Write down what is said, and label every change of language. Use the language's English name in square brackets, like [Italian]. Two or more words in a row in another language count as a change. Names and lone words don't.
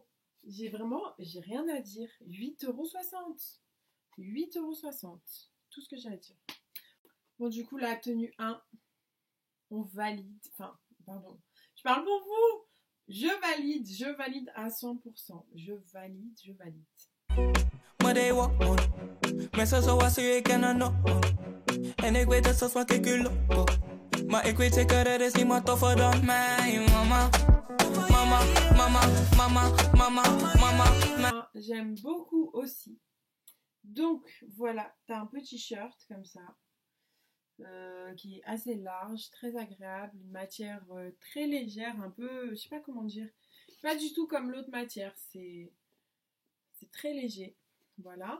[French] J'ai rien à dire. 8,60 €. 8,60 €. Tout ce que j'ai à dire. Bon, du coup, la tenue 1, on valide. Enfin, pardon. Je parle pour vous. Je valide à 100%. Je valide, je valide. [Dutch] En ik weet het zelfs van kikulo. Maar ik weet zeker er is niemand toffer dan mij. Mama, mama, mama, mama, mama, mama. [French] J'aime beaucoup aussi. Donc voilà, t'as un petit shirt comme ça. Qui est assez large, très agréable, une matière très légère, un peu, je sais pas comment dire, pas du tout comme l'autre matière, c'est très léger, voilà.